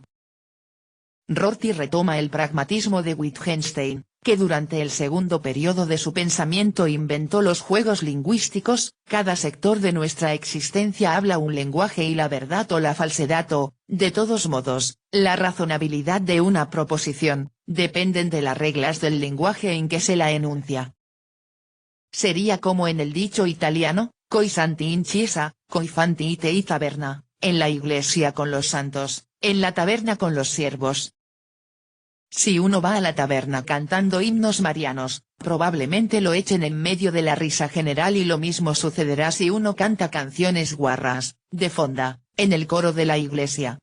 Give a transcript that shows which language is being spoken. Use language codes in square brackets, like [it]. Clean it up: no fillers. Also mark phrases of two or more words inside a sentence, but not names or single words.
[es] Rorty retoma el pragmatismo de Wittgenstein, que durante el segundo periodo de su pensamiento inventó los juegos lingüísticos. Cada sector de nuestra existencia habla un lenguaje y la verdad o la falsedad o, de todos modos, la razonabilidad de una proposición, dependen de las reglas del lenguaje en que se la enuncia. Sería como en el dicho italiano, [it] coi santi in chiesa, coi fanti ite in taberna, [es] en la iglesia con los santos, en la taberna con los siervos. Si uno va a la taberna cantando himnos marianos, probablemente lo echen en medio de la risa general y lo mismo sucederá si uno canta canciones guarras, de fonda, en el coro de la iglesia.